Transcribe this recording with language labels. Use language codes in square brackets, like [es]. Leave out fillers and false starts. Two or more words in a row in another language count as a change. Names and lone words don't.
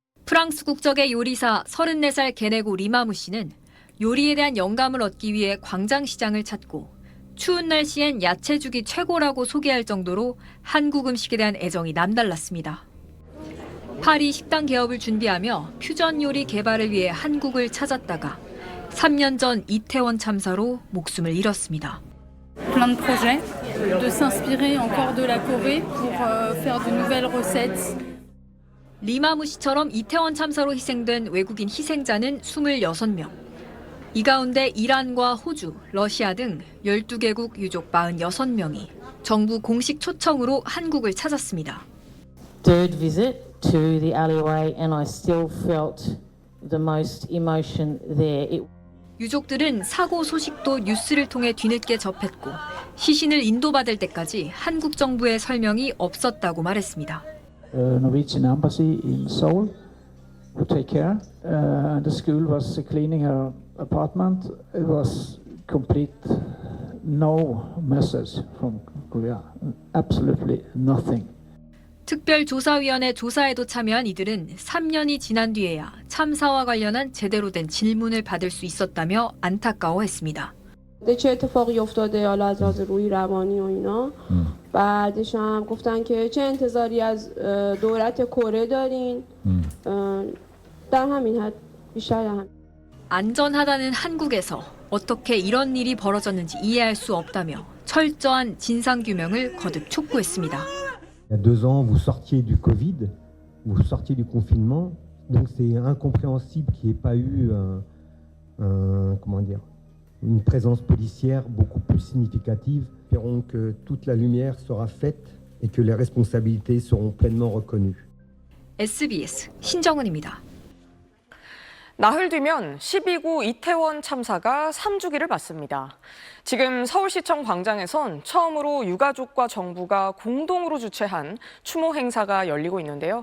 [ko] 프랑스 국적의 요리사 34살 게네고 리마무 씨는 요리에 대한 영감을 얻기 위해 광장시장을 찾고 추운 날씨엔 야채죽이 최고라고 소개할 정도로 한국 음식에 대한 애정이 남달랐습니다. 파리 식당 개업을 준비하며 퓨전 요리 개발을 위해 한국을 찾았다가 3년 전 이태원 참사로 목숨을 잃었습니다. [fr] Plein de projets, de s'inspirer encore de la Corée pour faire de nouvelles recettes. [ko] 리마무 씨처럼 이태원 참사로 희생된 외국인 희생자는 26명. 이 가운데 이란과 호주, 러시아 등 12개국 유족 46명이 정부 공식 초청으로 한국을 찾았습니다. [en] Third visit to the alleyway and I still felt the most emotion there. [ko] 유족들은 사고 소식도 뉴스를 통해 뒤늦게 접했고 시신을 인도받을 때까지 한국 정부의 설명이 없었다고 말했습니다. [en] Norwegian embassy in Seoul would take care. The school was cleaning her apartment. It was complete no message from Korea. Absolutely nothing. [ko] 특별조사위원회 조사에도 참여한 이들은 3년이 지난 뒤에야 참사와 관련한 제대로 된 질문을 받을 수 있었다며 안타까워했습니다. [fa] چه اتفاقی افتاده حالا از لحاظ روحی روانی و اینا بعدش هم گفتن که چه انتظاری از دولت کره دارین در همین حد بیشتر هم [ko] 안전하다는 한국에서 어떻게 이런 일이 벌어졌는지 이해할 수 없다며 철저한 진상규명을 거듭 촉구했습니다. [fr] Il y a 2 ans, vous sortiez du Covid, vous sortiez du confinement, donc c'est incompréhensible qu'il n'y ait pas eu une présence policière beaucoup plus significative. Espérons que toute la lumière sera faite et que les responsabilités seront pleinement reconnues. [ko] SBS 신정은입니다. 나흘 뒤면 12구 이태원 참사가 3주기를 맞습니다. 지금 서울시청 광장에선 처음으로 유가족과 정부가 공동으로 주최한 추모 행사가 열리고 있는데요.